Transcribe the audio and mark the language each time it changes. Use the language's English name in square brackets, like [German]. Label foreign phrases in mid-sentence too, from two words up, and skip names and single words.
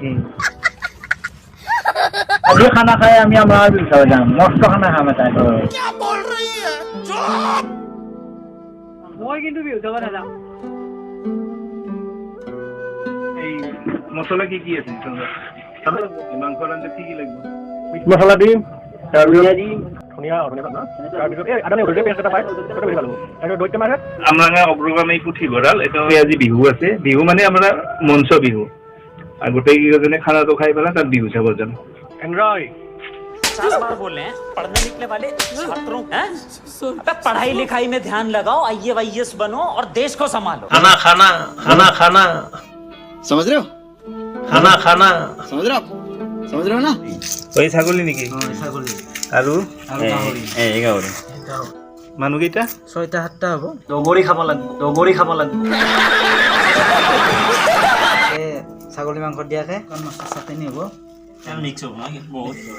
[Assamese] আজি খানা খাই আমি আমাৰ বিহু চাব যাম মস্ত খানা খাম এটা মই কিন্তু বিহু চাব নাযাওঁ এই মছলা কি কি আছে মাংস ৰান্ধে কি কি লাগিব [English] meat masala [Assamese] দিম তাৰপিছত আমৰাঙা অগ্ৰগামী পুথিভঁৰাল এইটো আজি বিহু আছে বিহু মানে আমাৰ মঞ্চ বিহু আৰু গোটেইকেইজনে খানাটো খাই পেলাই তাত বিহু চাব যাম [Hindi] चार बार बोले हैं पढ़ने निकले वाले छात्रों हैं अबे पढ़ाई लिखाई में ध्यान लगाओ IAS बनो और देश को संभालो खाना खाना खाना खाना समझ रहे हो खाना खाना समझ रहे हो ना [Assamese] এই ছাগলী নেকি আৰু মানুহকেইটা 6টা 7টা হবো দগৰি খাব লাগিব ছাগলী মাংস দিয়াকে চাটনি হবো মিক্স হ'ব না বহুত